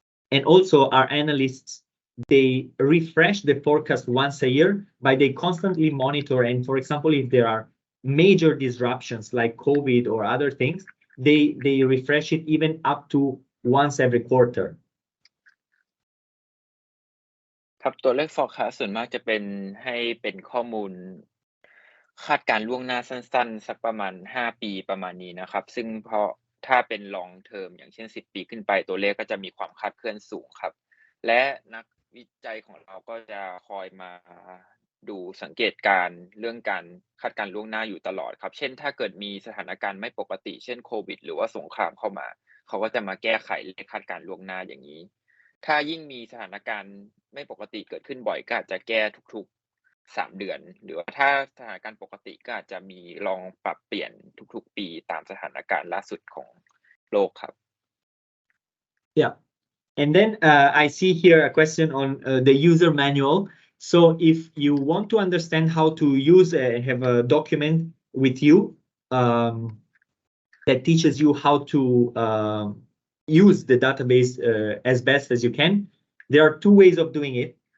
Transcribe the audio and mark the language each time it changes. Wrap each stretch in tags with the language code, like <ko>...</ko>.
<en>And also our analysts, they refresh the forecast once a year, but they constantly monitor. And for example, if there are major disruptions like COVID or other things, they refresh it even up to once every quarter.</en> <th>ครับตัวเลข forecast ส่วนมากจะเป็นให้เป็นข้อมูลคาดการณ์ล่วงหน้าสั้นๆสักประมาณ5ปีประมาณนี้นะครับซึ่งเพราะถ้าเป็น long term อย่างเช่น10ปีขึ้นไปตัวเลขก็จะมีความคลาดเคลื่อนสูงครับและนักวิจัยของเราก็จะคอยมา ดูสังเกตการเรื่องการคาดการณ์ล่วงหน้าอยู่ตลอดครับเช่นถ้าเกิดมีสถานการณ์ไม่ปกติเช่นโควิดหรือว่าสงครามเข้ามาเขาก็จะมาแก้ไขเลขคาดการณ์ล่วงหน้าอย่างนี้ถ้ายิ่งมีสถานการณ์ไม่ปกติเกิดขึ้นบ่อยก็อาจจะแก้ทุกๆ3เดือนหรือว่าถ้าสถานการณ์ปกติก็อาจจะมีลองปรับเปลี่ยนทุกๆปีตามสถานการณ์ล่าสุดของโลกครับ</th> <en>Yeah. And then I see here a question on the user manual. So if you want to understand how to use have a document with you that teaches you how to use the database as best as you can, there are two ways of doing it.</en>